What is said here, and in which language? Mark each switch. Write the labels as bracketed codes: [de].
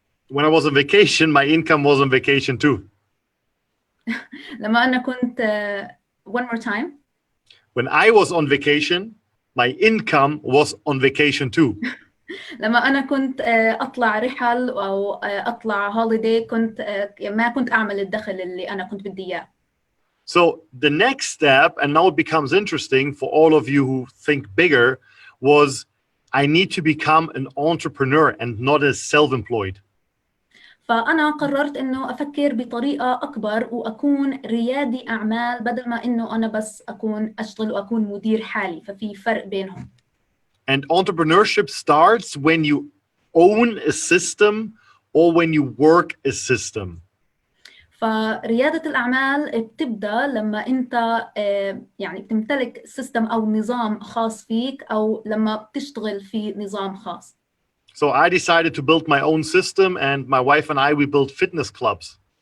[en] When I was on vacation, my income was on vacation too. [ar] لما أنا كنت [en] one more time. When I was on vacation, my income was on vacation too. [ar] لما أنا كنت أطلع رحل أو أطلع holiday كنت ما كنت أعمل الدخل اللي أنا كنت بدي إياه. [en] So the next step, and now it becomes interesting for all of you who think bigger, was I need to become an entrepreneur and not as self-employed. [ar] فأنا قررت إنه أفكر بطريقة أكبر وأكون ريادي أعمال بدل ما إنه أنا بس أكون أشتغل وأكون مدير حالي ففي فرق بينهم. [en] And entrepreneurship starts when you own a system or when you work a system. [ar] فريادة الأعمال بتبدأ لما أنت يعني بتمتلك سيستم أو نظام خاص فيك أو لما بتشتغل في نظام خاص. [en] So I decided to build my own system, and my wife and I, we built fitness clubs.